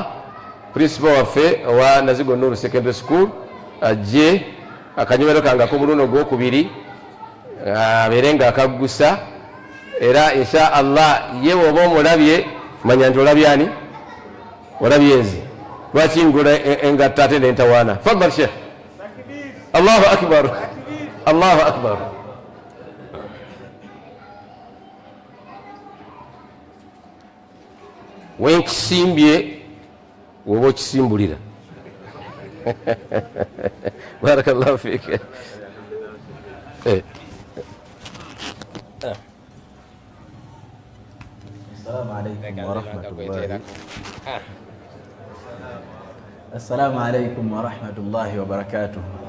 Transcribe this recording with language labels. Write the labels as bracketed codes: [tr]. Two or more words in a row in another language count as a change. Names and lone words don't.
[lg] Principal waffe owa Nazigo Nuru Secondary School ajje akanyomero kange ak'omuluno gwokubiri abeere nga akaggusa, era [ar] إن شاء الله [lg] ye woba omulabye manya nti olabye ani, olabye nze lwaki ngula engatta ate nentawaana. [ar] فضل شيخ. الله أكبر الله أكبر. [lg] Wenkisimbye woba okisimbulira. [ar] بارك الله فيك. السلام عليكم ورحمة الله وبركاته.